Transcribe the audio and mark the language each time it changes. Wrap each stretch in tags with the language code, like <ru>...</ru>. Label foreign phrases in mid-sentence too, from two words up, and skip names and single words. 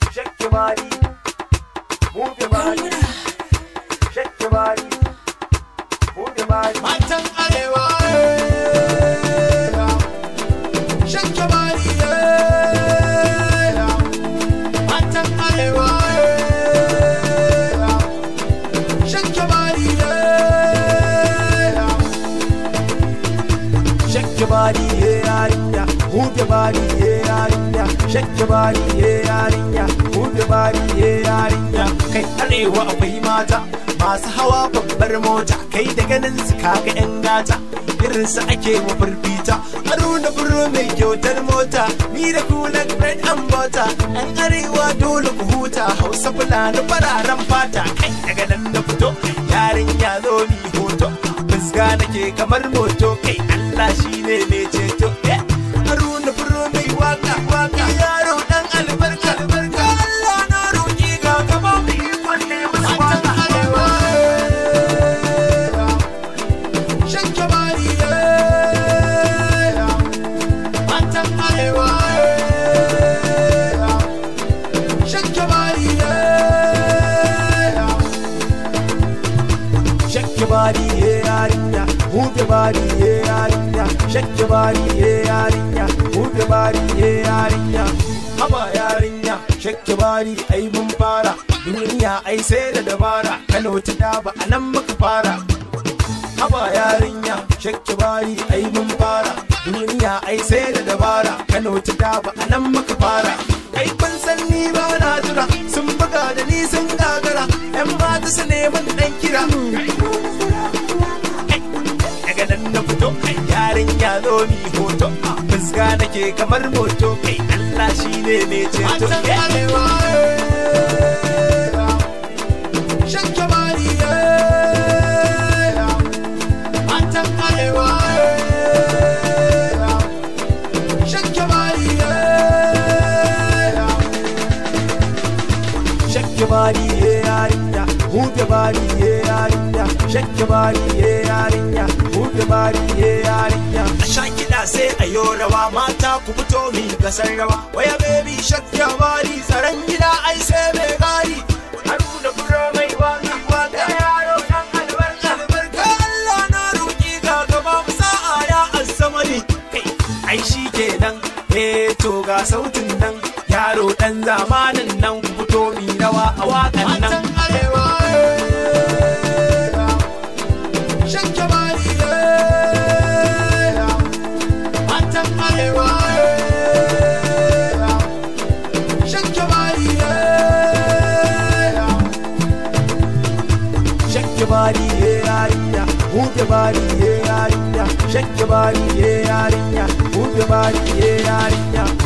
<en>Shake your body, move your body. Shake your body, move your body.</en> <ha>Matan Arewa, eh.</ha> <en>Shake your body,</en> <ha>eh. Matan Arewa, eh.</ha> <en>Shake your body, eh. Shake your body, yeah, yarinya. Move your body, yeah, yarinya. Shake your body, yeah, yarinya. Move your body, yeah, yarinya.</en> <ha>Kai Arewa akwai mata masu hawa babbar mota. Kai da ganin su kaga yan gata. Irin su ake wa firfita. Haruna Buro mai kyautar mota. Ni da ku</ha> <en>like bread and butter.</en> <ha>Yan Arewa dole ku huta. Hausa Fulani fararen fata. Kai daga nan na fito. Yarinya zo mi hoto. Fuska nake kamar moto. Kai Allah shi ne mai ceto. Eh, Haruna Buro mai waka, waka. Yaro dan albarka, albarka. Allah na roƙi ga gaba mu yi wanne musu waka. Matan Arewa, eh.</ha> <en>Shake your body,</en> <ha>eh. Matan Arewa, eh.</ha> <en>Shake your body, eh. Shake your body, yeah, yarinya. Move your body, yeah, yarinya. Shake your body, yeah, yarinya. Move your body, yeah, yarinya.</en> <ha>Haba yarinya,</ha> <en>shake your body,</en> <ha>ai mun fara. Duniya ai sai da dabara. Kano ta Daba a nan muka fara. Haba yarinya,</ha> <en>shake your body,</en> <ha>ai mun fara. Duniya ai sai da dabara. Kano ta Daba a nan muka fara. Kai kun san ni ba na jira, sun buga da ni sun gagara. Yan mata su neman ɗan kira. Daga nan na fito, yarinya zo mi hoto. Fuska nake kamar moto, kai Allah shi ne mai ceto. Matan Arewa, eh.</ha> <en>Shake your body,</en> <ha>eh. Matan Arewa, eh.</ha> <en>Shake your body, eh. Shake your body, yeah, yarinya. Move your body, yeah, yarinya. Shake your body, yeah, yarinya. Move your body, yeah, yarinya.</en> <ha>A sha kiɗa sai a yo rawa, mata ku fito mi gasar rawa.</ha> <en>Waya baby, shake your body,</en> <ha>tsaron gida ai sai mai gadi. Haruna Buro mai waka, waka. Yaro dan albarka, albarka. Allah na roƙi ga gaba mu sa'a ya Assamadi. Kai, ai shi kenan, eh, to ga sautin nan. Yaro dan zamanin nan, ku fito mi rawa a waƙan nan. Matan Arewa, eh.</ha> <en>Shake your body,</en> <ha>eh. Matan Arewa, eh.</ha> <en>Shake your body, eh. Shake your body, yeah, yarinya. Move your body, yeah, yarinya. Shake your body, yeah, yarinya. Move your body, yeah, yarinya.</en>